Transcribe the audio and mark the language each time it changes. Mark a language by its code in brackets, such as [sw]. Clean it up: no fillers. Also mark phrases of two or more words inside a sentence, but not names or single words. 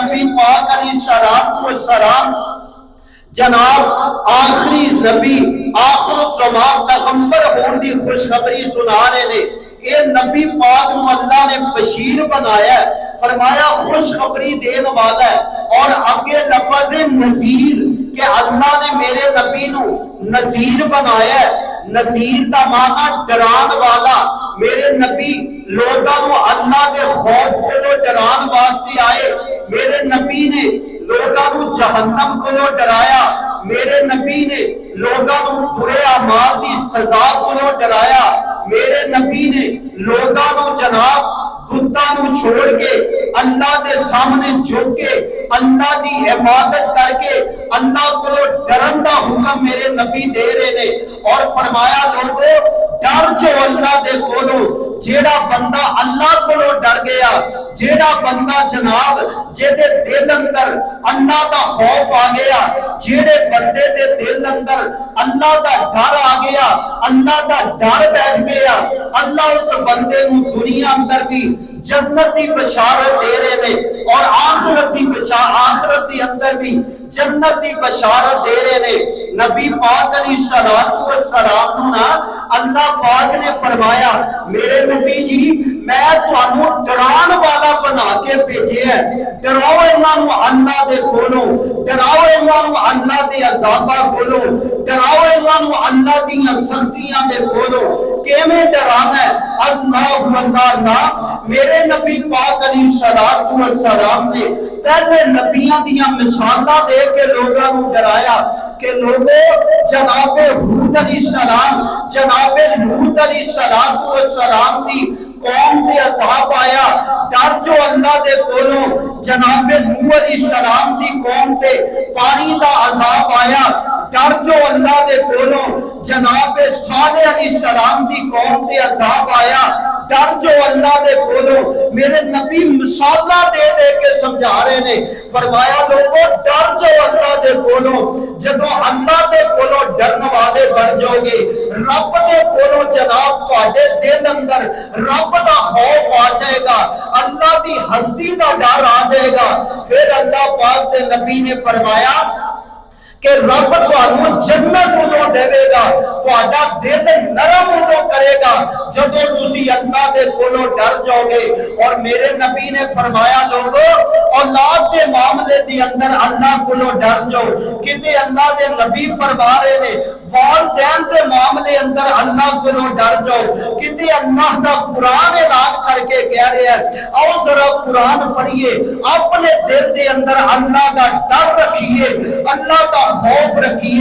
[pa] کتے نبی پاک [ar] علیہ السلام [pa] جناب آخری نبی آخر الزمان پیغمبر ہون دی خوشخبری سنا رہے نے. اے نبی پاک نو اللہ نے بشیر بنایا ہے، فرمایا خوشخبری دین والا ہے. اور آگے لفظ نذیر کہ اللہ نے میرے نبی نو نذیر بنایا ہے. نذیر دا معنی ڈران والا. میرے نبی لوگاں نو اللہ دے خوف کو ڈران واسطے آئے. میرے نبی نے لوگاں نو جہنم کو ڈرایا. میرے نبی نے لوگاں نو برے اعمال دی سزا کو ڈرایا. میرے نبی نے لوگاں نو جناب بتاں نو چھوڑ کے اللہ دے سامنے جھک کے اللہ دی عبادت کر کے اللہ کو ڈرن دا حکم میرے نبی دے رہے نے. اور فرمایا لوگو ڈر جو اللہ دے کولو. جیڑا بندہ اللہ کولو ڈر گیا، جیڑا بندہ جناب جیدے دل اندر اللہ دا خوف آ گیا، جیڑے بندے دے دل اندر اللہ دا ڈر آ گیا، اللہ دا ڈر بیٹھ گیا، اللہ اس بندے نو دنیا اندر بھی جنت دی بشارت دے رہے نے اور آخرت دی اندر بھی جنت دی بشارت دے رہے نے. نبی پاک [ar] علیہ السلام [pa] نو نا اللہ پاک نے فرمایا میرے نبی جی میں تانوں ڈران والا بنا کے بھیجے ہے. ڈراؤ انہاں نو اللہ دے کولوں، ڈراؤ انہاں نو اللہ دے عذاباں کولوں، ڈراؤ انہاں نو اللہ دیاں سختیاں دے کولوں. کیویں ڈرانا ہے؟ اللہ اللہ اللہ. میرے نبی پاک [ar] علیہ السلام [pa] نے پہلے نبیاں دیاں مثالاں دے کے لوگاں نو ڈرایا کہ لوگو جناب ہود [ar] علیہ السلام، [pa] جناب لوط [ar] علیہ السلام [pa] دی قوم تے عذاب آیا. ڈر جو اللہ دے کولوں. جناب نوح [ar] علیہ السلام [pa] دی قوم تے پانی دا عذاب آیا. ڈر جو اللہ دے کولوں. جناب صالح [ar] علیہ السلام [pa] دی قوم تے عذاب آیا. ڈر جو اللہ دے کولوں. میرے نبی مثالہ دے دے کے سمجھا رہے نے. فرمایا لوگوں ڈر جو اللہ دے کولوں. جدوں اللہ دے کولوں ڈرن والے بن جاؤ گے، رب دے کولوں جناب تواڈے دل اندر رب دا خوف آ جائے گا، اللہ دی ہستی دا ڈر آ جائے گا. پھر اللہ پاک دے نبی نے فرمایا کہ رب تانوں جنت ادو دے گا، تہاڈا دل نرم ادو کرے گا جدوں تسی اللہ دے کولوں ڈر جاؤ گے. اور میرے نبی نے فرمایا لوگو اولاد دے معاملے دی اندر اللہ کولوں ڈر جاؤ. کتے اللہ دے نبی فرما رہے نے والدین دے معاملے اندر اللہ کولوں ڈر جاؤ. کتے اللہ دا قرآن اعلان کر کے کہہ رہے ہیں آؤ ذرا قرآن پڑھیے، اپنے دل دے اندر اللہ دا ڈر رکھیے، اللہ دا خوف رکھیے.